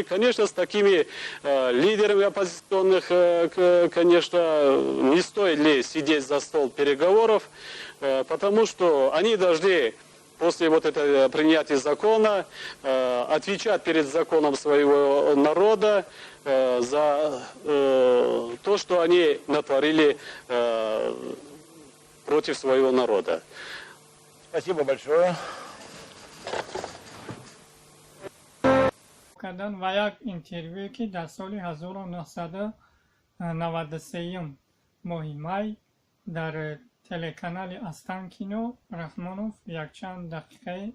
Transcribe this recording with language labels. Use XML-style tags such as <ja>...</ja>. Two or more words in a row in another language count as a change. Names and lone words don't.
<ru>Конечно, с такими лидерами оппозиционных, конечно, не стоит ли сидеть за стол переговоров, потому что они должны после вот этого принятия закона отвечать перед законом своего народа за то, что они натворили против своего народа. Спасибо большое.</ru> <tg>кардан ва як интервю ки дар соли 1993 моҳи май дар телеканали Останкино Раҳмонов як чанд дақиқа</tg>